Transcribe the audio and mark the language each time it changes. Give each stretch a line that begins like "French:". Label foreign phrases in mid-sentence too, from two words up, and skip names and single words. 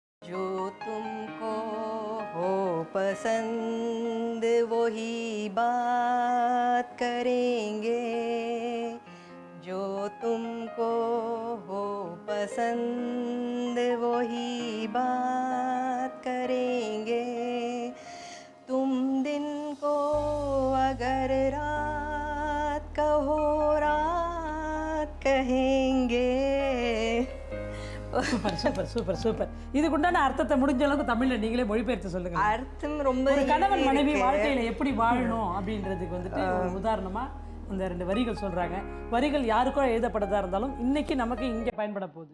Hindi: जो तुमको हो पसंद वही बात करेंगे, जो तुमको हो पसंद वही बात करेंगे, तुम दिन को अगर रात कहो रात कहेंगे.
English: super super super super.
Tamil: இதுக்கு உண்டான அர்த்தத்தை முடிஞ்ச அளவுக்கு தமிழ்ல நீங்களே மொழிபெயர்த்து சொல்லுங்க. அர்த்தம் ரொம்ப ஒரு கணவன் மனைவி வாழ்க்கையில எப்படி வாழணும் அப்படின்றதுக்கு வந்துட்டு ஒரு உதாரணமா அந்த 2 வரிகள் சொல்றாங்க. வரிகள் யாருக்கோ எழுதப்பட்டதா இருந்தாலும் இன்னைக்கு நமக்கு இங்க பயன்பட போகுது.